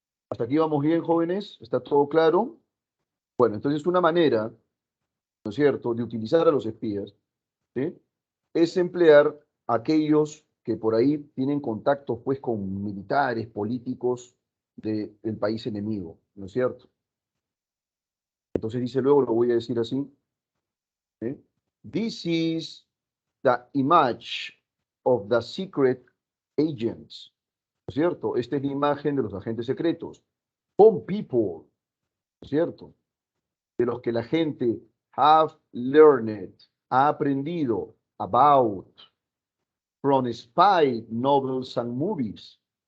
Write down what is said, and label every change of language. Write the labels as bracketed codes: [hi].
[es] Hasta aquí vamos bien, jóvenes, ¿está todo claro? Bueno, entonces una manera, ¿no es cierto?, de utilizar a los espías, ¿sí?, es emplear aquellos que por ahí tienen contactos pues con militares, políticos del país enemigo, ¿no es cierto? Entonces dice luego, lo voy a decir así, ¿sí? [en] This is the image of the secret agents. [es] es cierto? Esta es la imagen de los agentes secretos. [en] Some people, [es] ¿no es cierto? De los que la gente [en] have learned, [es] ha aprendido [en] about from spy novels and movies.